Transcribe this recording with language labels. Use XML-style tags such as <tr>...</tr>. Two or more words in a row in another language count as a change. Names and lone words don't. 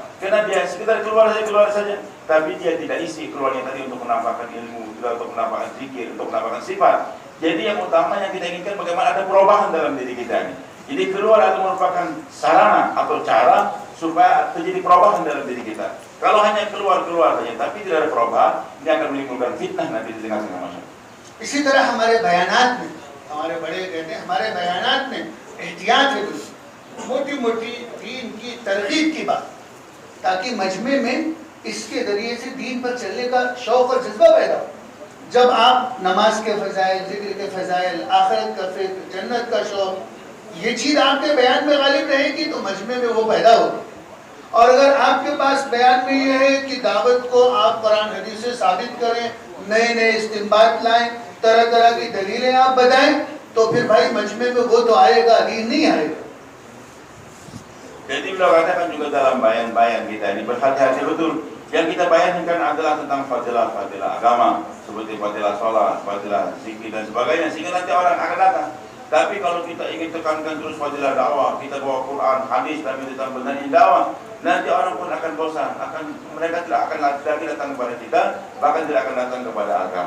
<id>Karena dia sekitar keluar saja, tapi dia tidak isi keluarnya tadi untuk menambahkan ilmu, tidak untuk menambahkan zikir, untuk menambahkan sifat. Jadi yang utama yang kita inginkan bagaimana ada perubahan dalam diri kita ini. Jadi keluar itu merupakan sarana atau cara supaya terjadi perubahan dalam diri kita. Kalau hanya keluar saja tapi tidak ada perubahan, ini akan menimbulkan fitnah nanti di tengah-tengah masyarakat.</id> <ur>اسی طرح ہمارے بیانات میں، ہمارے بڑے کہتے ہیں ہمارے بیانات میں احتیاط ہے، موٹی موٹی دین کی ترغیب کی بات، تاکہ مجمعے میں اس کے ذریعے سے دین پر چلنے کا شوق اور جذبہ پیدا ہو. جب آپ نماز کے فضائل، ذکر کے فضائل، آخرت کا فکر، جنت کا شوق، یہ چیز آپ کے بیان میں غالب رہے گی تو مجمعے میں وہ پیدا ہوگی. اور اگر آپ کے پاس بیان میں یہ ہے کہ دعوت کو آپ قرآن حدیث سے ثابت کریں، نئے نئے استنباط لائیں، طرح طرح کی دلیلیں آپ بتائیں، تو پھر بھائی مجمعے میں وہ تو آئے گا، دین نہیں آئے گا.</ur> <id>Jadi beliau katakan juga dalam bayan-bayan kita ini berhati-hati betul. Yang kita bayangkan adalah tentang fadilah-fadilah agama, seperti fadilah sholat, fadilah zikir dan sebagainya, sehingga nanti orang akan datang. Tapi kalau kita ingin tekankan terus fadilah dakwah, kita bawa Quran, hadis, tapi kita benahi dakwah, nanti orang pun akan bosan, mereka tidak akan lagi datang kepada kita, bahkan tidak akan datang kepada agama.</id>